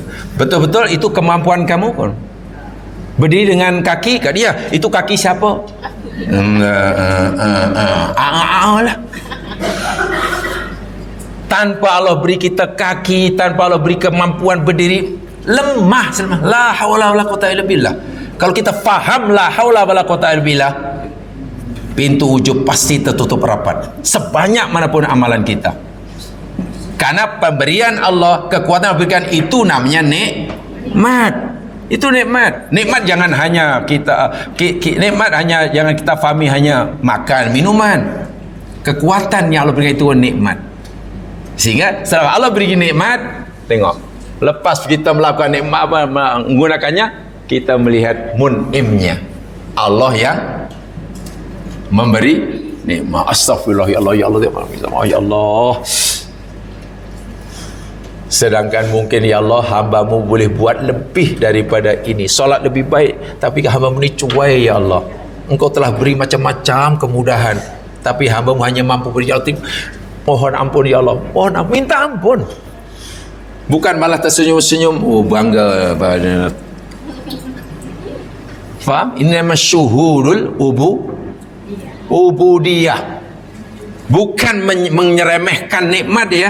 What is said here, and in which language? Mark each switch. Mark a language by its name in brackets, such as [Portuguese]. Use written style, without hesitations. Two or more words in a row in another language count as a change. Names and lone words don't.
[Malay] Betul-betul itu kemampuan kamu pun. Berdiri dengan kaki kat dia. Itu kaki siapa? Lah. Tanpa Allah beri kita kaki, tanpa Allah beri kemampuan berdiri, lemah. [Arabic] لا حول ولا قوة إلا بالله. [Malay] Kalau kita faham [Arabic] لا حول ولا قوة إلا بالله, [Malay] pintu ujub pasti tertutup rapat sebanyak manapun amalan kita. Karena pemberian Allah, kekuatan yang berikan itu namanya nikmat. Itu nikmat. Nikmat jangan hanya kita nikmat hanya jangan kita fahami hanya makan, minuman. Kekuatan yang Allah berikan itu nikmat. Sehingga setelah Allah beri nikmat, tengok, lepas kita melakukan nikmat apa menggunakannya, kita melihat mun'imnya. Allah yang memberi nikmat. [Arabic] أستغفر الله، يا الله، يا الله، يا الله. [Malay] Sedangkan mungkin [Arabic] يا الله, [Malay] hamba-Mu boleh buat lebih daripada ini, solat lebih baik, tapi hamba-Mu ni cuai [Arabic] يا الله. [Malay] Engkau telah beri macam-macam kemudahan, tapi hamba-Mu hanya mampu beri. [Arabic] يا الله, [Malay] mohon ampun [Arabic] يا الله, [Malay] mohon ampun, minta ampun. Bukan malah tersenyum-senyum, oh bangga pada. Faham? Ini nama [Arabic] شهود العبودية. [Malay] Bukan menyeremehkan nikmat ya.